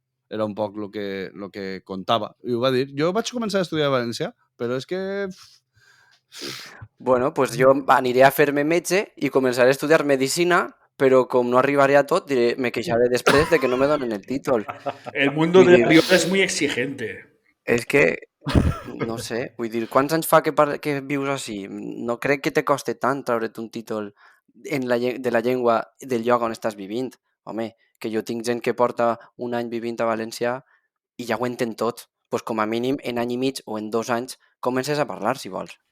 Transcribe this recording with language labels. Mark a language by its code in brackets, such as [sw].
[ca] Era un poc lo que contava. I ho va dir. Jo vaig començar a estudiar valencià, però és que... Bueno, pues jo aniré a fer-me metge i començaré a estudiar medicina, però com no arribaré a tot, me queixaré després de que no me donen el títol. [es] El mundo de Rioja es muy exigente. [ca] És que, no sé, vull dir, quants anys fa que vius així? No crec que te coste tant treure't un títol de la llengua del lloc on estàs vivint. Home, que jo tinc gent que porta un any vivint a València i ja ho entén tot. Pues com a mínim, en any i mig o en 2 anys, comences a parlar, si vols.